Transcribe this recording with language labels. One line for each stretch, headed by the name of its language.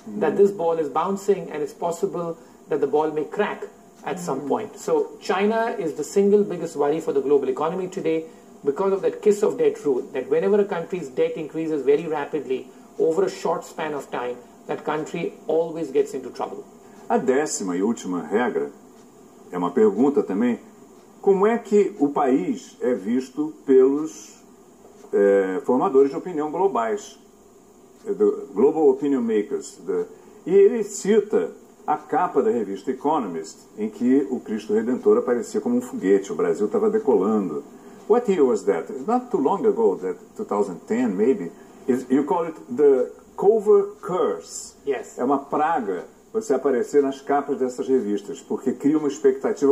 English: That this ball is bouncing, and it's possible that the ball may crack at some point. So China is the single biggest worry for the global economy today, because of that kiss of death rule, that whenever a country's debt increases very rapidly over a short span of time, that country always gets into trouble.
Portuguese: A 10ª e última regra é uma pergunta também: como é que o país é visto pelos formadores de opinião globais, Global Opinion Makers? E ele cita a capa da revista Economist, em que o Cristo Redentor aparecia como um foguete, o Brasil estava decolando.
English: What year was that? It's not too long ago, that 2010 maybe. You call it the cover curse. Yes.
Portuguese: É uma praga você aparecer nas capas dessas revistas, porque cria uma expectativa.